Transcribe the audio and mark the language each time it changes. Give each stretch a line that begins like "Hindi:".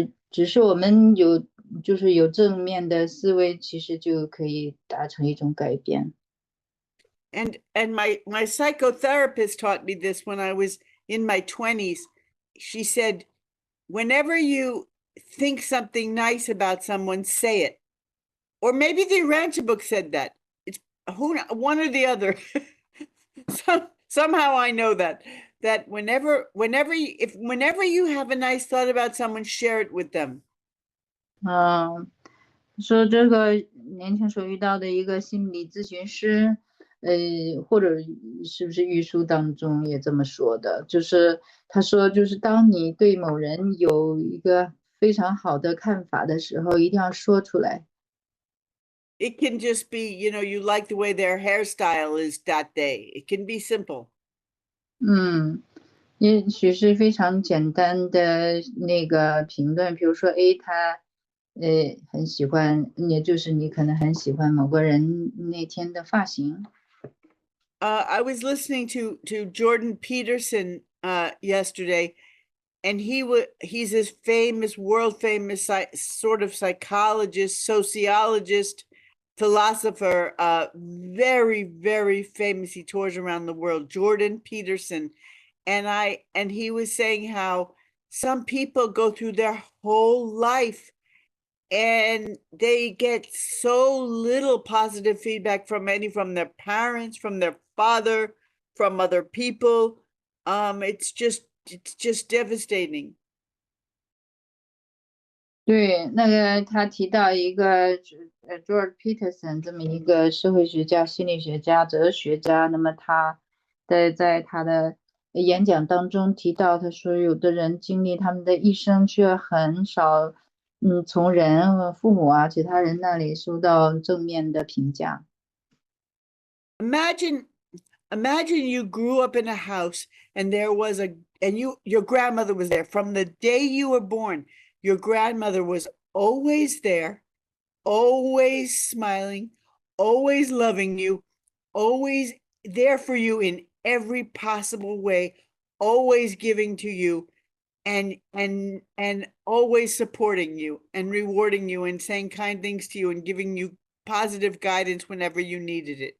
Chinese: 只是我们就是有正面的思维，其实就可以达成一种改变。
English: And my psychotherapist taught me this when I was in my 20s. She said, whenever you think something nice about someone, say it. Or maybe the Urantia book said that. It's one or the other. Somehow I know that whenever you have a nice thought about someone, share it with them.
Chinese: 说这个年轻时候遇到的一个心理咨询师，或者是不是玉书当中也这么说的，就是他说，就是当你对某人有一个非常好的看法的时候，一定要说出来。
English: It can just be, you like the way their hairstyle is that day. It can be simple.
Chinese: 也许是非常简单的那个评论，比如说，他很喜欢，也就是你可能很喜欢某个人那天的发型。
English: I was listening to Jordan Peterson yesterday, and he's this world famous sort of psychologist, sociologist, philosopher, very, very famous. He tours around the world, Jordan Peterson. And he was saying how some people go through their whole life and they get so little positive feedback from their parents, from their father, from other people. It's just devastating.
Chinese: 对，那个他提到一个George Peterson 这么一个社会学家、心理学家、哲学家，那么他在他的演讲当中提到，他说有的人经历他们的一生，却很少从人、父母啊、其他人那里收到正面的评价。
English: Imagine you grew up in a house and your grandmother was there from the day you were born. Your grandmother was always there, always smiling, always loving you, always there for you in every possible way, always giving to you and always supporting you and rewarding you and saying kind things to you and giving you positive guidance whenever you needed it.